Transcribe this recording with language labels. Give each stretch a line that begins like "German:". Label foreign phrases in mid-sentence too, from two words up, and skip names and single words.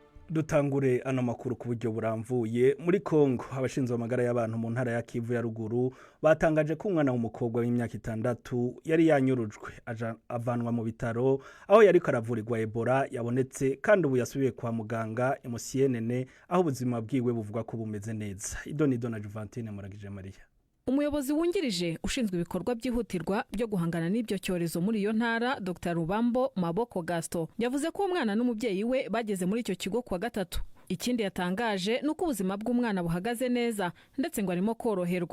Rundi: Dutangure ano makuru ku buryo buramvuye muri Kongo abashinzwe amagara y'abantu mu ntara ya Kivu ya ruguru batangaje ko umwana w'umukobwa w'imyaka 6 yari yanyurujwe avanwa mu bitaro aho yari karavurirwa Ebola yabonetse kandi ubu yasubiye kwa muganga emusienene aho ubuzima bwiwe buvuga ko bumeze neza. Idonido na Juventine Muragije Maria.
Kinyarwanda: Umuyobozi wungirije ushinzwe ibikorwa byihutirwa byo guhangana n'ibyo cyorezo muri iyo ntara Dr Rubambo Maboko Gaston yavuze ko umwana n'umubyeyi we bageze muri icyo kigo kwa gatatu. Ikindi yatangaje nuko ubuzima bw'umwana buhagaze neza ndetse ngo arimo koroherwa.